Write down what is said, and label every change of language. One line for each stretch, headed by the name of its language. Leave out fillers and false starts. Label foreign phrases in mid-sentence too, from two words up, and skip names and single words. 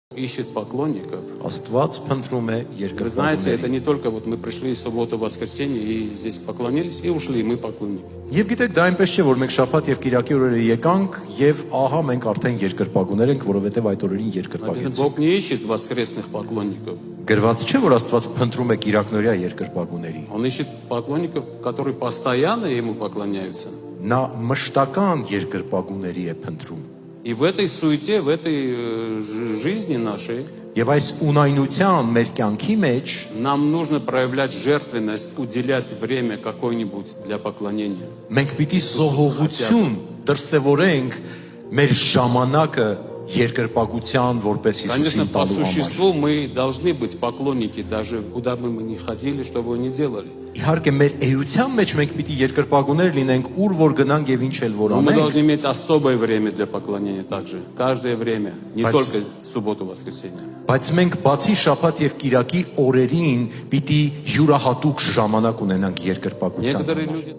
Russian: ищет поклонников.
Armenian: Աստված փնտրում է
Russian: Вы знаете, это
Armenian: երկրպագուների։
Russian: не только вот мы пришли в субботу, воскресенье и здесь поклонились и ушли, мы поклонники.
Armenian: Եվ գիտեք, դա այնպես չէ, որ մենք շաբաթ եւ կիրակի օրերը եկանք եւ ահա մենք արդեն երկրպագուներ ենք, որովհետեւ այդ օրերին
Russian: Написано,
Armenian: երկրպագեցինք։
Russian: Бог не ищет воскресных поклонников.
Armenian: Գրված չէ, որ Աստված փնտրում է կիրակնորյա երկրպագուների։
Russian: Он ищет поклонников, которые постоянно Ему поклоняются.
Armenian: Նա մշտական երկրպագուների է փնտրում։
Russian: И в этой суете, в этой жизни нашей
Armenian: Եվ այս ունայնության մեր կյանքի մեջ
Russian: нам нужно проявлять жертвенность, уделять время какое-нибудь для поклонения.
Armenian: մենք պիտի զոհողություն դրսևորենք մեր ժամանակը երկրպագության որպես
Russian: Конечно,
Armenian: Հիսուսին
Russian: по
Armenian: տալու համար։
Russian: существу мы должны быть поклонники, даже куда бы мы ни ходили, что бы ни делали.
Armenian: Իհարկե մեր էության մեջ մենք պիտի երկրպագուներ լինենք, ուր որ գնանք եւ ինչ էլ որ
Russian: Но мы
Armenian: անենք,
Russian: должны иметь особое время для поклонения также. Каждое время, не только субботу, воскресенье.
Armenian: բայց մենք բացի շաբաթ եւ կիրակի օրերին պիտի յուրահատուկ ժամանակ ունենանք երկրպագության
Russian: Некоторые
Armenian: համար։
Russian: люди